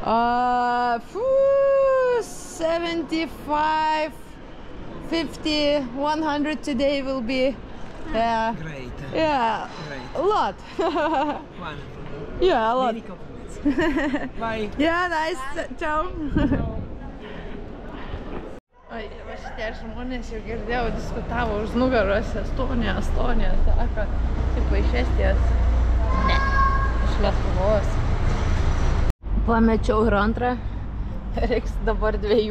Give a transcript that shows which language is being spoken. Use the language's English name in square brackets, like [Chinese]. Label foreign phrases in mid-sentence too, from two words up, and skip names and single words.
[English] 75, 50, 100 today will be. Yeah. Great. Yeah. Great. A lot. Wonderful. Yeah, a lot. Many compliments. Bye. Yeah, nice. Ciao. [Lithuanian] Oi, va šitie žmonės jau girdėjau, diskutavo už nugaros Estonija, sako, tipo iš Estijos. Ne, iš Lietuvos. Pamečiau ir antrą, reiks dabar 2.